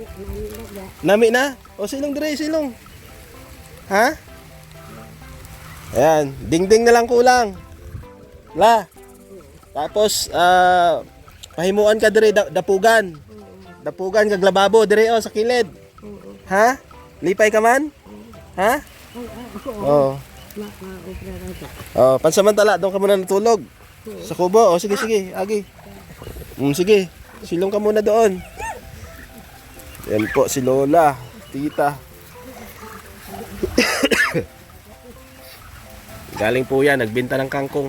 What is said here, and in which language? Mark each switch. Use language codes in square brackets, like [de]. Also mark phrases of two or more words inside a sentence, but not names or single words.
[hil] Nami na? O silong dire, silong. Ha? [tl] Ayan, dingding na lang kulang. La. [hil] Tapos pahimuan ka dire dapugan. Dapugan kag lababo dire sa kilid. Ha? Lipay ka man? Ha? Oh. [tl] Oh, pansamantala doon ka muna natulog. Sa kubo. Oh, sige, agi. Sige. Silong ka muna doon. Yan po si Lola, tita. Galing po yan, nagbenta ng kangkong.